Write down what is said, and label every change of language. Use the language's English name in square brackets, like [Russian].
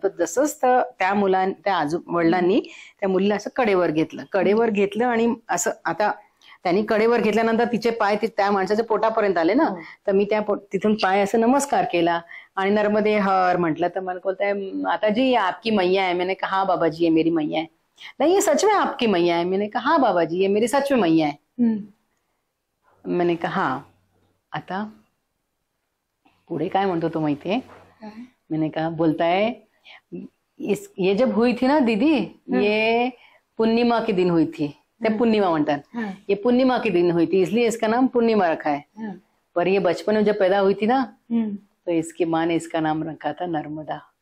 [Marathi] तर जसंच त्या वडिलांनी त्या मुलीला असं कडेवर घेतलं आणि असं आता त्यांनी कडेवर घेतल्यानंतर तिचे पाय त्या माणसाच्या पोटापर्यंत आले ना. तर मी तिथून पाय असं नमस्कार केला आणि नर्मदे हर म्हटलं. तर मला बोलताय आता [Hindi] जी आपकी मैया है. मैंने कहा हाँ बाबा जी ये मेरी मैया है. नहीं ये सच में आपकी मैया है. मैंने कहा हाँ बाबा जी ये मेरी सच में मैया है. मैंने कहा हाँ. [Marathi] आता पुढे काय म्हणतो तो माहितीये. [Hindi] मैंने कहा [Marathi] बोलताय [Hindi] ये जब हुई थी ना दीदी, ये पूर्णिमा के दिन हुई थी. [Marathi] ते पूर्णिमा म्हणतात. [Hindi] ये पूर्णिमा के दिन हुई थी इसलिए इसका नाम पूर्णिमा रखा है. पर ये बचपन में जब पैदा हुई थी ना, तो इसकी माँ ने इसका नाम रखा था नर्मदा.